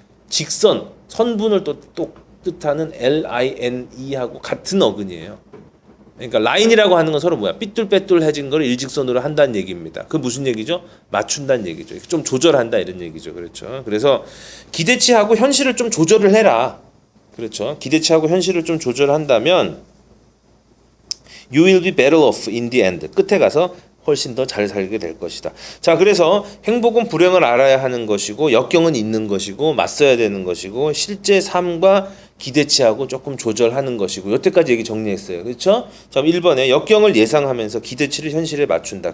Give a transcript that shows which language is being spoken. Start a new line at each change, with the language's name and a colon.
Korean: 직선, 선분을 또 뜻하는 L-I-N-E하고 같은 어근이에요. 그러니까 라인이라고 하는 건 서로 뭐야? 삐뚤빼뚤해진 걸 일직선으로 한다는 얘기입니다. 그 무슨 얘기죠? 맞춘다는 얘기죠. 좀 조절한다 이런 얘기죠. 그렇죠. 그래서 기대치하고 현실을 좀 조절을 해라. 그렇죠. 기대치하고 현실을 좀 조절한다면
English: you will be better off in the end.
Korean: 끝에 가서 훨씬 더 잘 살게 될 것이다. 자, 그래서 행복은 불행을 알아야 하는 것이고 역경은 있는 것이고 맞서야 되는 것이고 실제 삶과 기대치하고 조금 조절하는 것이고 여태까지 얘기 정리했어요. 그렇죠? 자, 1번에 역경을 예상하면서 기대치를 현실에 맞춘다.